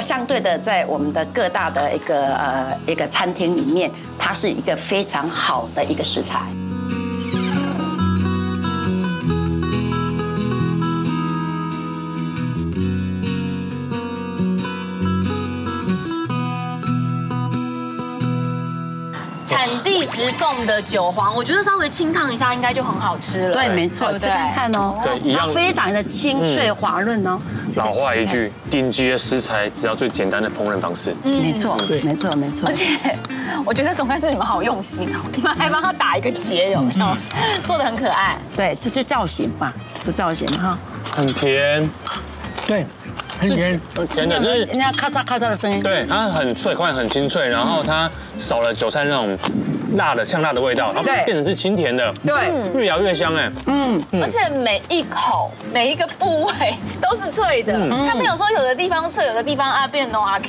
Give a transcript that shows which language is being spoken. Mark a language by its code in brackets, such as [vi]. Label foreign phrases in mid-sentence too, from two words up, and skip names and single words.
[zh] 相對的，在我們的各大的一個餐廳裡面，它是一個非常好的一個食材。产地直送的韭黄，我覺得稍微清燙一下應該就很好吃了。對，沒錯，試看看哦。對，一樣，它非常的清脆滑潤哦。老話一句，頂級的食材只要最簡單的烹飪方式。沒錯，沒錯，沒錯。而且我覺得總幹事你們好用心哦，你們還幫他打一個結，有沒有？做得很可愛。對，這就造型嘛，這造型哈。很甜。對。很甜，甜的，就是人家咔嚓咔嚓的聲音。對，它很脆，口感很清脆，然後它少了韭菜那種辣的呛辣的味道，然後变成是清甜的，对，越咬越香哎。而且每一口每一個部位都是脆的，它沒有說有的地方脆，有的地方啊變糯啊 Q。